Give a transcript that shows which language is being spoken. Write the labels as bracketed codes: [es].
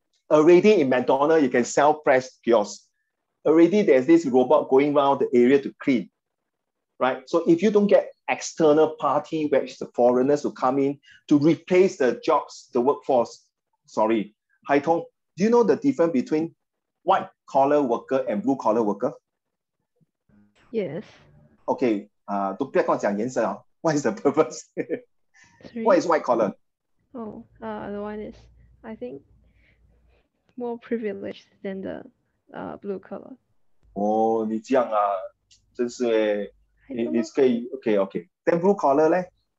[en] Already in McDonald's, you can sell press kiosks. Already there's this robot going around the area to clean, right? So if you don't get external party, which the foreigners will come in to replace the jobs, the workforce. Sorry, Hai Tong, do you know the difference between white collar worker and blue collar worker? Yes. [zh] Okay, 都不要跟我讲颜色啊. [en] What is the purpose? What is white collar? Oh, the one is, I think, more privileged than the blue color. [zh] 哦，你这样啊，真是诶， [en] I don't [zh] 你 [en] know. [zh] 可以 [en] OK。Then blue collar 咧？